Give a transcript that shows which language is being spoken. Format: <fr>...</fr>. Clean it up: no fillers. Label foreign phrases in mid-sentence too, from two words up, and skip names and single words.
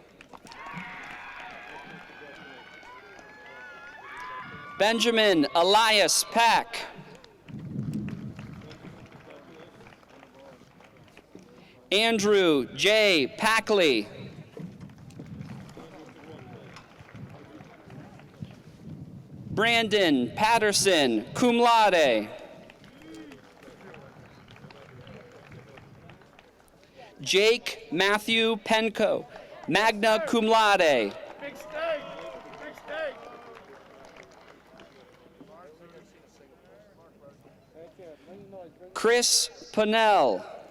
<en>Benjamin Elias Pack. Andrew J. Packley. Brandon Patterson,</en> <la>cum laude.</la> <en>Jake Matthew Penco,</en> <la>magna cum laude.</la> <en>Chris Pennell.</en>